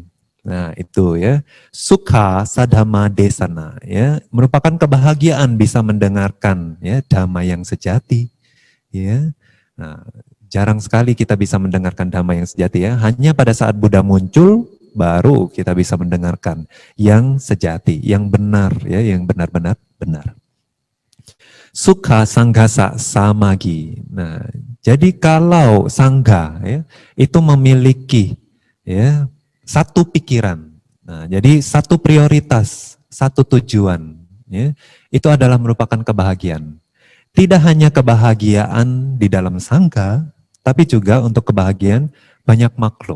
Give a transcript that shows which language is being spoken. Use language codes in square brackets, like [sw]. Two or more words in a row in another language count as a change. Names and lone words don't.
[id] Nah, itu, ya, [pi] sukha sadhama desana, [id] ya, merupakan kebahagiaan bisa mendengarkan, ya, dhamma yang sejati, ya. Nah, jarang sekali kita bisa mendengarkan dhamma yang sejati, ya. Hanya pada saat Buddha muncul, baru kita bisa mendengarkan yang sejati, yang benar, ya, yang benar-benar benar. [pi] Sukha sanghasa samagi. [id] Nah, jadi kalau sangga, ya, itu memiliki, ya, satu pikiran. Nah, jadi satu prioritas, satu tujuan, ya, itu adalah merupakan kebahagiaan. Tidak hanya kebahagiaan di dalam sangga, tapi juga untuk kebahagiaan banyak makhluk.